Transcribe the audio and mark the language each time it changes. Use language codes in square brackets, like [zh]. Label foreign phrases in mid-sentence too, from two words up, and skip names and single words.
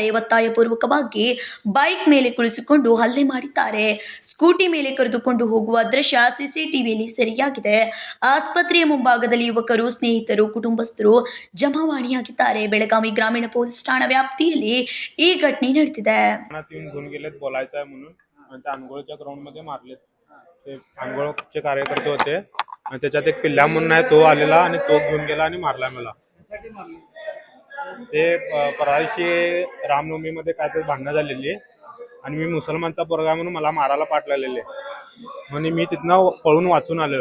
[kn] ಒತ್ತಾಯಪೂರ್ವಕವಾಗಿ ಬೈಕ್ ಮೇಲೆ ಕುಳಿಸಿಕೊಂಡು ಹಲ್ಲೆ ಮಾಡಿದ್ದಾರೆ. ಸ್ಕೂಟಿ ಮೇಲೆ ಕರೆದುಕೊಂಡು ಹೋಗುವ ದೃಶ್ಯ ಸಿಸಿಟಿವಿಯಲ್ಲಿ ಸೆರೆಯಾಗಿದೆ. ಆಸ್ಪತ್ರೆಯ ಮುಂಭಾಗದಲ್ಲಿ ಯುವಕರು, ಸ್ನೇಹಿತರು, ಕುಟುಂಬಸ್ಥರು ಜಮಾವಣೆಯಾಗಿದ್ದಾರೆ. ಬೆಳಗಾವಿ ಗ್ರಾಮೀಣ ಪೊಲೀಸ್ ಠಾಣಾ ವ್ಯಾಪ್ತಿಯಲ್ಲಿ ಈ घटನೆ ನಡೆದಿದೆ. [mr] बोलायचं आहे म्हणून त्या अनगोळच्या ग्राउंड मध्ये मारले. ते अनगोळचे कार्यकर्ते होते आणि त्याच्यात एक पिल्ला म्हणून आहे, तो आलेला आणि तो घेऊन गेला आणि मारला मला. ते परवाशी रामनवमी मध्ये काय तर भांडणं झालेली आणि मी मुसलमानचा पोरगा म्हणून मला मारायला पाठवलेले म्हणून मी तिथनं पळून वाचून आलो.